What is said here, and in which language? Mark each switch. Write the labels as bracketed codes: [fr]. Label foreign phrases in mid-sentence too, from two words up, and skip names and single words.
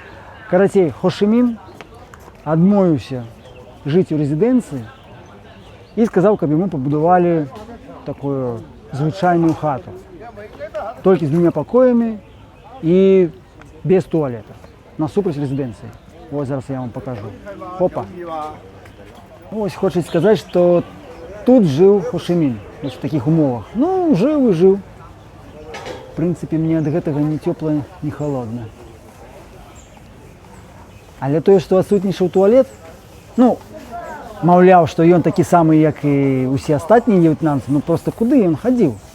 [be] Карацей, Хо Чі Мін адмовіўся жыць у рэзідэнцыі і сказаў, каб яму пабудавалі такую звычайную хату. Толькі з 2 пакоямі і без туалета. Насупраць рэзідэнцыі. [uk] Ось зараз я вам покажу. Опа. [be] Ось хочуць сказаць, што тут жыў Хо Чі Мін. [uk] В таких умовах. [be] Ну, жыў і жыў. В прынцыпе, мне ад гэтага ні цёпла, ні халодна. Але тое, што адсутнічаў туалет, ну, маўляў, што ён такі самы, як і ўсе астатнія в'етнамцы, ну проста куды ён хадзіў?